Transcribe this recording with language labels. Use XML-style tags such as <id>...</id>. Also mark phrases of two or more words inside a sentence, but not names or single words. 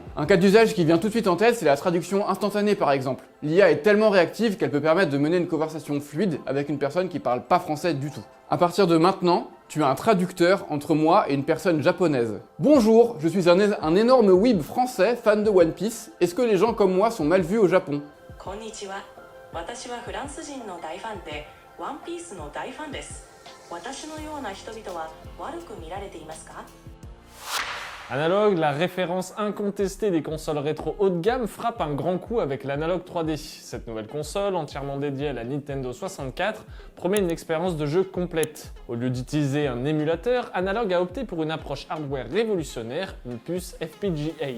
<fr>Un cas d'usage qui vient tout de suite en tête, c'est la traduction instantanée par exemple. L'IA est tellement réactive qu'elle peut permettre de mener une conversation fluide avec une personne qui parle pas français du tout. À partir de maintenant, tu as un traducteur entre moi et une personne japonaise. Bonjour, je suis un énorme weeb français fan de One Piece. Est-ce que les gens comme moi sont mal vus au Japon?</fr> <ja>Konnichiwa. 私はフランス人の大ファンで、ワンピースの大ファンです。私のような人々は悪く見られていますか?</ja> <fr>Analog, la référence incontestée des consoles rétro haut de gamme, frappe un grand coup avec l'Analog 3D. Cette nouvelle console, entièrement dédiée à la Nintendo 64, promet une expérience de jeu complète. Au lieu d'utiliser un émulateur, Analog a opté pour une approche hardware révolutionnaire, une puce FPGA.</fr>